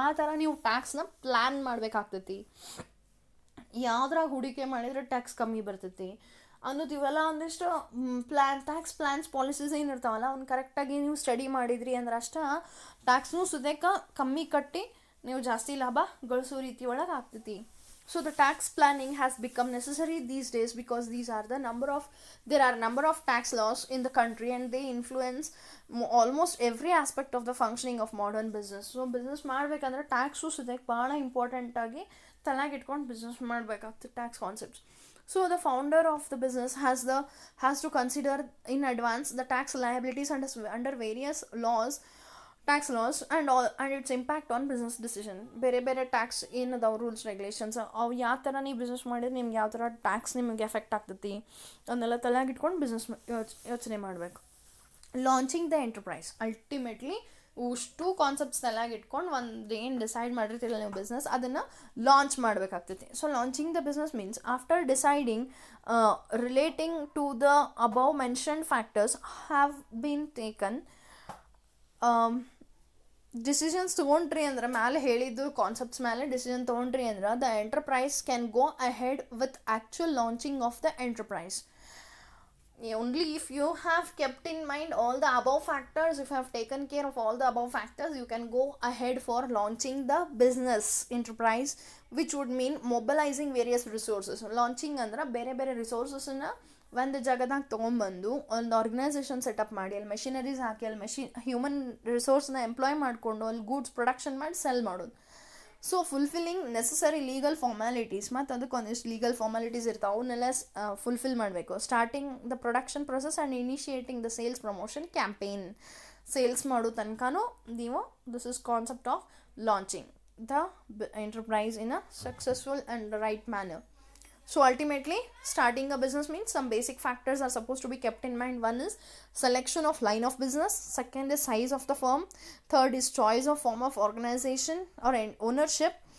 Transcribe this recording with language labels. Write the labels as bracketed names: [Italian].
[Kannada] ಆ ಥರ ನೀವು ಟ್ಯಾಕ್ಸ್ನ ಪ್ಲ್ಯಾನ್ ಮಾಡಬೇಕಾಗ್ತೈತಿ. ಯಾವ್ದ್ರಾಗ ಹೂಡಿಕೆ ಮಾಡಿದರೆ ಟ್ಯಾಕ್ಸ್ ಕಮ್ಮಿ ಬರ್ತೈತಿ ಅನ್ನೋದು ಇವೆಲ್ಲ ಒಂದಿಷ್ಟು ಟ್ಯಾಕ್ಸ್ ಪ್ಲ್ಯಾನ್ಸ್ ಪಾಲಿಸೀಸ್ ಏನಿರ್ತಾವಲ್ಲ ಅವ್ನು ಕರೆಕ್ಟಾಗಿ ನೀವು ಸ್ಟಡಿ ಮಾಡಿದ್ರಿ ಅಂದ್ರೆ ಅಷ್ಟೇ ಟ್ಯಾಕ್ಸ್ನೂ ಸುದೇಕ ಕಮ್ಮಿ ಕಟ್ಟಿ ನೀವು ಜಾಸ್ತಿ ಲಾಭ ಗಳಿಸೋ ರೀತಿ ಒಳಗೆ ಆಗ್ತೈತಿ. [English] So the tax planning has become necessary these days because there are number of tax laws in the country and they influence almost every aspect of the functioning of modern business. [Kannada] So business ಮಾಡಬೇಕಂದ್ರೆ tax ಸದ್ಯಕ್ಕೆ ಭಾಳ ಇಂಪಾರ್ಟೆಂಟಾಗಿ ತಲೆಗೆ ಇಟ್ಕೊಂಡು business ಮಾಡಬೇಕಾಗ್ತದೆ tax concepts. [English] So the founder of the business has to consider in advance the tax liabilities under various laws, tax laws, and its impact on business decision. [Kannada] ಬೇರೆ ಬೇರೆ tax ಏನದಾವ rules regulations ಅವು ಯಾವ ಥರ ನೀವು business ಮಾಡಿದ್ರೆ ನಿಮ್ಗೆ ಯಾವ ಥರ ಟ್ಯಾಕ್ಸ್ ನಿಮಗೆ ಎಫೆಕ್ಟ್ ಆಗ್ತೈತಿ ಅದನ್ನೆಲ್ಲ ತಲೆಯಾಗಿಟ್ಕೊಂಡು ಬಿಸ್ನೆಸ್ ಯೋಚನೆ ಮಾಡಬೇಕು. [English] launching the enterprise, [Kannada] ಅಲ್ಟಿಮೇಟ್ಲಿ ಇಷ್ಟು ಕಾನ್ಸೆಪ್ಟ್ಸ್ ತಲೆಯಾಗಿಟ್ಕೊಂಡು ಒಂದು ಏನು ಡಿಸೈಡ್ ಮಾಡಿರ್ತಿಲ್ಲ ನೀವು ಬಿಸ್ನೆಸ್ ಅದನ್ನು launch ಮಾಡಬೇಕಾಗ್ತೈತಿ. [English] So launching the business means after deciding relating to the above mentioned factors have been taken. [Kannada] Decisions ತೊಗೊಂಡ್ರಿ ಅಂದ್ರೆ ಮೇಲೆ ಹೇಳಿದ್ದು ಕಾನ್ಸೆಪ್ಟ್ಸ್ ಮೇಲೆ ಡಿಸಿಷನ್ ತೊಗೊಂಡ್ರಿ ಅಂದ್ರೆ [English] The enterprise can go ahead with actual launching of the enterprise. Only if you have kept in mind all the above factors, if you have taken care of all the above factors, you can go ahead for launching the business enterprise, which would mean mobilizing various resources. [Kannada] Launching ಅಂದ್ರೆ ಬೇರೆ ಬೇರೆ ರಿಸೋರ್ಸಸ್ನ ಒಂದು ಜಾಗದಾಗ ತೊಗೊಂಬಂದು ಒಂದು organisation setup ಮಾಡಿ ಅಲ್ಲಿ machineries ಹಾಕಿ ಅಲ್ಲಿ ಹ್ಯೂಮನ್ ರಿಸೋರ್ಸ್ನ ಎಂಪ್ಲಾಯ್ ಮಾಡಿಕೊಂಡು ಅಲ್ಲಿ ಗೂಡ್ಸ್ ಪ್ರೊಡಕ್ಷನ್ ಮಾಡಿ ಸೆಲ್ ಮಾಡೋದು. [English] so fulfilling necessary legal formalities, [Kannada] ಮತ್ತು ಅದಕ್ಕೆ ಒಂದಿಷ್ಟು ಲೀಗಲ್ ಫಾರ್ಮ್ಯಾಲಿಟೀಸ್ ಇರ್ತಾವೆ, ಅವನ್ನೆಲ್ಲ ಫುಲ್ಫಿಲ್ ಮಾಡಬೇಕು. [English] Starting the production process and initiating the sales promotion campaign. [Kannada] Sales ಮಾಡೋ ತನಕನೂ ನೀವು [English] This is concept of launching the enterprise in a successful and right manner. So ultimately, starting a business means some basic factors are supposed to be kept in mind. One is selection of line of business. Second is size of the firm. Third is choice of form of organization or ownership.